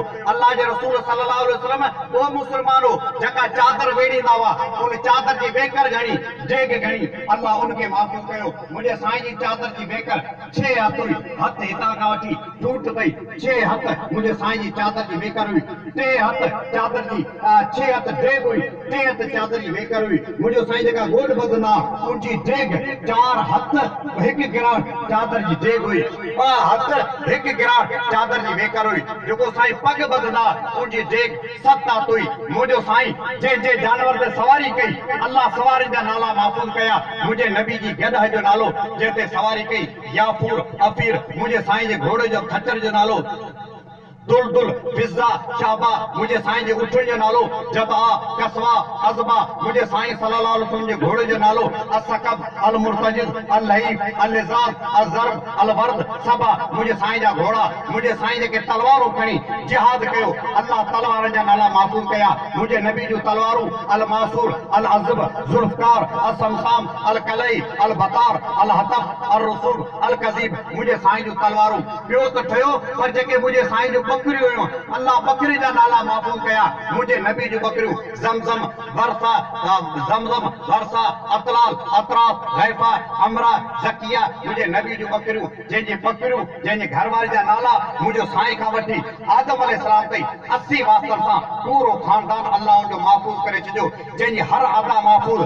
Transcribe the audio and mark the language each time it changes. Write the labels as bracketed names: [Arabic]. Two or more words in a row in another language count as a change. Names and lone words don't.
[Sindhi] अल्लाह जे रसूल [Arabic] صلى الله عليه وسلم [Sindhi] उहो मुसलमानो जेका चादर वेड़ींदा हुआ, उन चादर जी वेकर घणी, डेग घणी, अल्लाह उनखे महफ़ूज़ कयो। मुंहिंजे साईं जी चादर जी वेकर 6 हथ हुई, हथ हितां खां वठी टूट ताईं 6 हथ मुंहिंजे साईं जी चादर जी वेकर हुई, 3 हथ चादर जी 6 हथ डेग हुई, 3 हथ चादर जी वेकर हुई। मुंहिंजो साईं जेका गोॾ बदना उनजी डेग 4 हथ 1 गिराट चादर जी डेग हुई, 2 हथ 1 गिराट चादर जी वेकर हुई। जेको साईं पग बदना उनजी डेग 7 हथ हुई। मुंहिंजो साईं जे जानवर ते सवारी कई अल्लाह सवारी जा नाला महफ़ूज़ कया। मुंहिंजे नबी जी गदह जो नालो जंहिं ते सवारी कई याफूर अफीर, मुंहिंजे साईं जे घोड़े जो खच्चर जो नालो दुलदुल फिज़ा शाबा, मुंहिंजे साईं जे उठण जो नालो जबा कसवा अज़बा, मुंहिंजे साईं [Arabic] صلى الله عليه وسلم [Sindhi] जे घोड़े जो नालो असकब अल मुर्तजिद अल लहीब अल लिज़ाद अल ज़र्ब अल वर्द सबा। मुंहिंजे साईं जा घोड़ा, मुंहिंजे साईं जेके तलवारूं खणी जिहाद कयो अल्लाह तलवारनि जा नाला महफ़ूज़ कया। मुंहिंजे नबी जूं तलवारूं अल मासूर अल अज़ब ज़ुल्फ़कार अल समसाम अल कलई अल बतार अल हतब अल रसूल अल कज़ीब, मुंहिंजे साईं जूं तलवारूं। ॿियो त ठहियो, पर जेके मुंहिंजे साईं जूं बकरियूं हुयूं अल्लाह बकरी जा नाला महफ़ूज़ कया। मुंहिंजे नबी जूं बकरियूं ज़मज़म वर्सा, ज़मज़म वर्सा अतलाल अतराफ गैफा अमरा ज़किया, मुंहिंजे नबी जूं बकरियूं जंहिंजे घरवारी जा नाला मुंहिंजो साईं खां वठी आदम अलैहिस्सलाम ताईं 80 वास्तर सां पूरो ख़ानदान अल्लाह उनजो महफ़ूज़ करे छॾियो, जंहिंजी हर अदा महफ़ूज़।